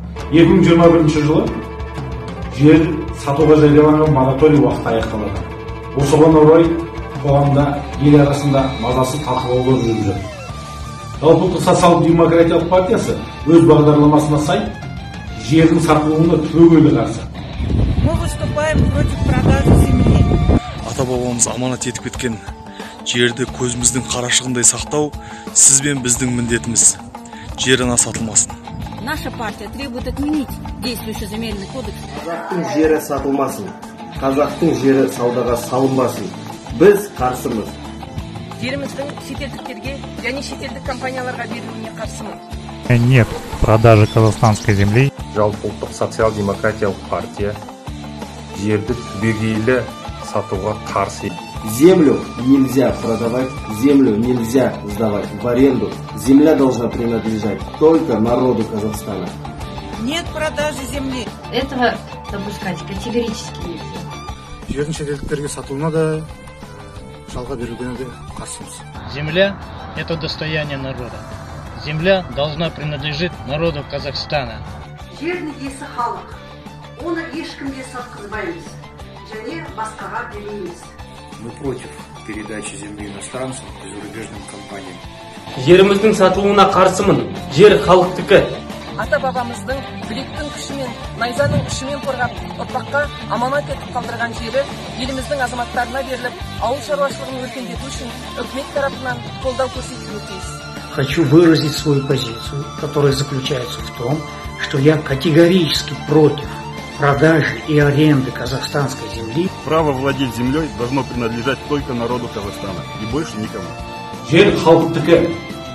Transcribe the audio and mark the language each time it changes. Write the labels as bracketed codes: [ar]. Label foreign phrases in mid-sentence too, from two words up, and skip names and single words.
[kk] 2021 жылы жер сатуға жарияланған мораторий уақыты аяқталады. Осыған орай қоғамда ел арасында мазасыз талқылаулар жүріп жатыр. Жалпыұлттық социал-демократиялық партиясы өз бағдарламасына сай жердің сатылуына түбегейлі қарсы. [ru] Мы выступаем против продажи земли. [kk] Ата-бабамыз аманат етіп кеткен жерді көзіміздің қарашығындай сақтау сіз бен біздің міндетіміз. Жер ана сатылмасын. [ru] Наша партия требует отменить действующий земельный кодекс. [kk] Қазақтың жері сатылмасын, қазақтың жері саудаға салынбасын. Біз қарсымыз. Жеріміздің шетелдіктерге және шетелдік компанияларға берілуіне қарсымыз. [ru] Нет продажи казахстанской земли. [kk] Жалпыұлттық социал-демократиялық партия жерді түбегейлі сатуға қарсы. [ru] Землю нельзя продавать, землю нельзя сдавать в аренду. Земля должна принадлежать только народу Казахстана. Нет продажи земли. Этого допускать категорически нельзя. [kk] Жердің шетелдіктерге сатуына да, жалға берілгеніне де қарсымыз. [ru] Земля – это достояние народа. Земля должна принадлежать народу Казахстана. [kk] Жердің иесі халық. Оны ешкімге сатқызбаймыз және басқаға бермейміз. [ru] Мы против передачи земли иностранцам и зарубежным компаниям. [kk] Жеріміздің сатылуына қарсымын. Жер халықтікі. Ата-бабамыздың білектің күшімен, найзаның ұшымен қорғап, ұрпаққа аманат етіп қалдырған жері еліміздің азаматтарына беріліп, ауыл шаруашылығын өркендету үшін үкімет тарапынан қолдау көрсетілуі тиіс. [ru] Хочу выразить свою позицию, которая заключается в том, что я категорически против продажи и аренды казахстанской земли. Право владеть землей должно принадлежать только народу Казахстана и больше никому. [kk] Жер халықтікі.